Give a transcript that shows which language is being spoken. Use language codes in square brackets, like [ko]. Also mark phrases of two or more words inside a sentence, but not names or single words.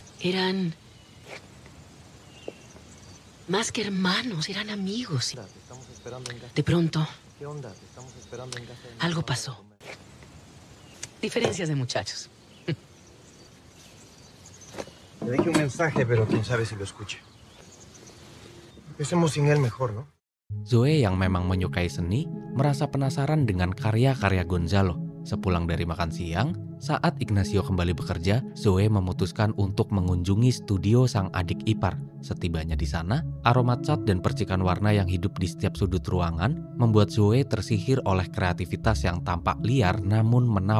[es] Eran más que hermanos, eran amigos. Te estamos esperando en casa. De pronto, ¿Qué onda? Te estamos esperando en casa. algo pasó. Diferencias de muchachos. Le dejé un mensaje, pero quién sabe si lo escuche. Empecemos sin él mejor, ¿no? [id] Zoe yang memang menyukai seni, merasa penasaran dengan karya-karya Gonzalo. Sepulang dari makan siang, saat Ignacio kembali bekerja, Zoe memutuskan untuk mengunjungi studio sang adik ipar. Setibanya di sana, aroma cat dan percikan warna yang hidup di setiap sudut ruangan membuat Zoe tersihir oleh kreativitas yang tampak liar namun menawan.